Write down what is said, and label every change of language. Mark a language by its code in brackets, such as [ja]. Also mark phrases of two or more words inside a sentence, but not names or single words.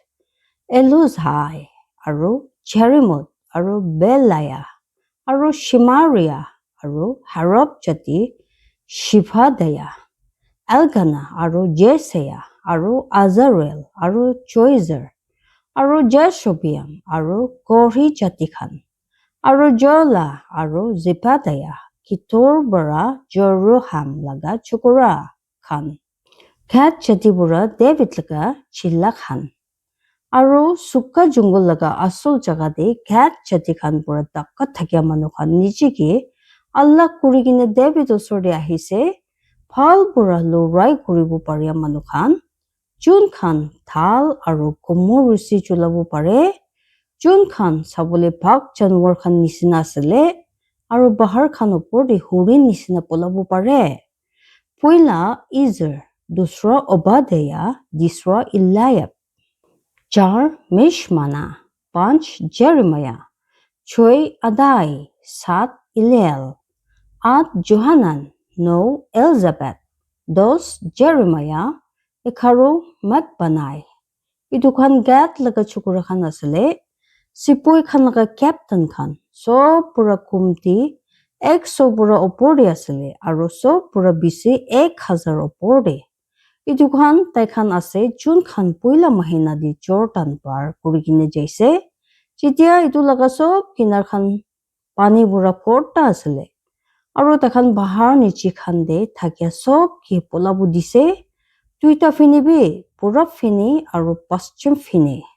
[nag] Eluzhai aru Jerimot aru Belaya aru Shemaria aru Harab jati Shivadaya Elkanah aru Jeseya aru Azarel aru Joizer aru Jashobeam aru Korhi jati khan aru Jola aru Zebadiah Kitor bara Jeroham laga chokora khan Gad jati bura David laga chilla khan aru sukka jungle laga asul jaga de Gad jati khan bura dakkat thakya manu khan nijike Allah kurigine David osor de ahise phal bura lorai kuribo paria manu khan jun khan thal aru komor rusi chulabu pare jun khan sabole bhag janwar khan nisina asale aru bahar khan opor de hurin nisina polabu pare poila Ezer dusra Obadiah disra Eliab char Mishmana panch Jeremiah choi Adai sat Eliel at Johanan no Elizabeth dos Jeremiah ekharu Matbanai itu khan Gad laga chokra khan asale sipoi khan laga captain khan sob pura kumti 100 pura opor de asale aru sob pura bisi 1000 opor de itu khan tai khan ase jun khan poila mahina di jordan par kurikine jaise jitia itu laga sob kinar khan pani pura korta asale aru takhan bahar nichi khan de thakya sob ki polabu dise tuita fini bi purab fini aru paschim fini